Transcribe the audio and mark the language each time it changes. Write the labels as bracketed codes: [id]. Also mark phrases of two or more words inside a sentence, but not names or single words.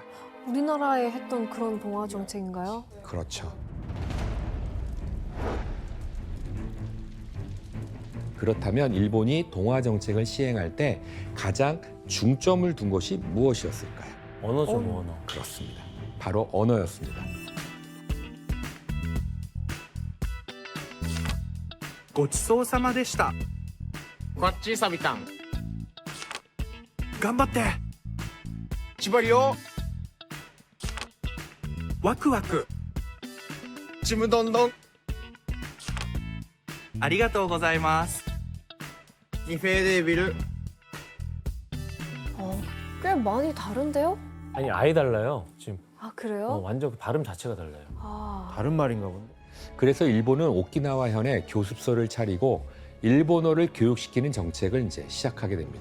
[ko] 우리나라에 했던 그런 동화 정책인가요? 그렇죠. 그렇다면 일본이 동화 정책을 시행할 때 가장 중점을 둔 것이 무엇이었을까요? 언어죠, 언어. 그렇습니다. 바로 언어였습니다. [ja] ごちそうさまでした。 [ryu] こっちサビタン [ja] 頑張って。縛りよワクワク。 [ryu] ちむどんどん [ja] ありがとうございます。 [ryu] ニフェーデービル [ko] 꽤 많이 다른데요? 아니, 아예 달라요. 지금 아, 그래요? 완전 발음 자체가 달라요. 아, 다른 말인가 본데. 그래서 일본은 오키나와현에 교습소를 차리고 일본어를 교육시키는 정책을 이제 시작하게 됩니다.